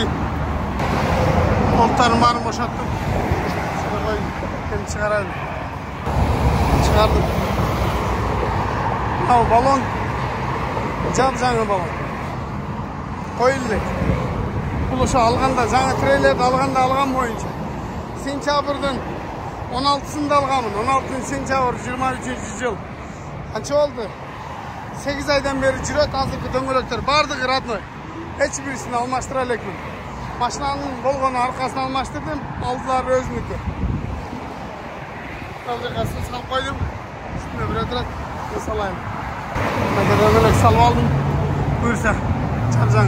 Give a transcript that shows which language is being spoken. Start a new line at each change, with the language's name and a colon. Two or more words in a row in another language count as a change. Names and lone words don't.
Kyrgyz: Колтарын баарын бошоттум. Шуга коюп, кем чыгарайлы. Чыгардым. Ал балон. Жап-жаңы балон. Коюлу элек. Бул ошо алганда, жаңы трейлерди алганда алган боюнча сентябрдын 16-сында алғамын. 16 сентябр 23 жыл. Қанша болды? 8 айдан бері жүрет, азыркы дөңгөлөктөр бардығы родной. Эч бирисин алмаштыра элекмин. Машинаның болгону аркасын алмаштырдым, алдылары өзүнүкү. Алжака суу салып койдум. Үстүнө бир отурат, салайын. Дөңгөлөк салып алдым. Буюрса, чаржаңы.